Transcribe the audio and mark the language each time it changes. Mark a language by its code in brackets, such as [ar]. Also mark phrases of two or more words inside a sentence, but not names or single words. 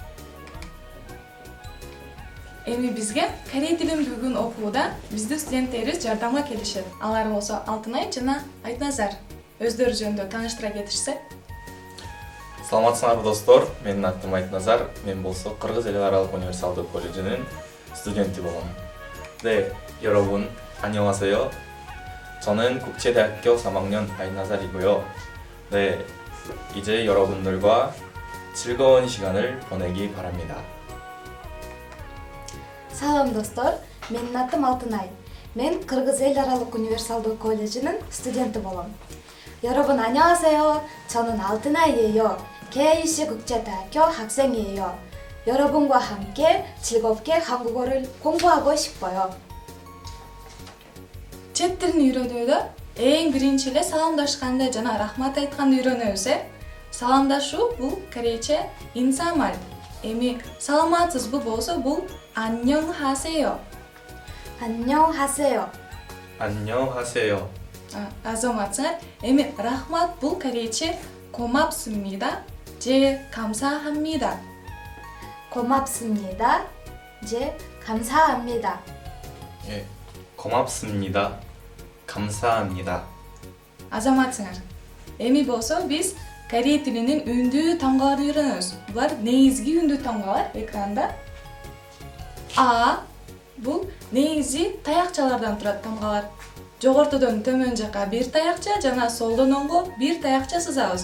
[ky] Эми бизге корей тилин бүгүн окууда биздин студенттерибиз жардамга келишет. Алар болсо Алтынай жана Айтназар. Өздөрү жөнүндө тааныштыра кетишсе. Саламатсыңарбы достор, менин атым Айтназар, мен болсо Кыргыз эл аралык универсалдуу колледжинин студенти болом. [ko] 네, 여러분 안녕하세요. 저는 국제대학교 3학년 Айтназар이고요. 네, 이제 여러분들과 즐거운 시간을 보내기 바랍니다. [ky] Салам достор, менин атым Алтынай. Мен Кыргыз эл аралык универсалдуу колледжинин студенти болом. [ko] 여러분 안녕하세요. 저는 алтынай예요. KIC 국제대학교 학생이에요. 여러분과 함께 즐겁게 한국어를 공부하고 싶어요. [ky] Чет тилин үйрөнүүдө эң биринчи эле саламдашканды жана рахмат айтканды үйрөнөбүз. Саламдашуу бул корейче инсамаль. Эми саламатсызбы болсо бул 안녕하세요. 안녕하세요. 안녕하세요. Азаматсыңар. Эми рахмат бул корейче 고맙습니다. 제 감사합니다. 고맙습니다. 제 감사합니다. 예, 고맙습니다. 감사합니다. Азаматсыңар. Эми болсо биз корей тилинин үндүү тамгаларын үйрөнөбүз. Булар негизги үндүү тамгалар экранда. А бул негизи таякчалардан турат тамгалар. Жогортодон төмөн жака бир таякча жана солдон оңго бир таякча сызабыз.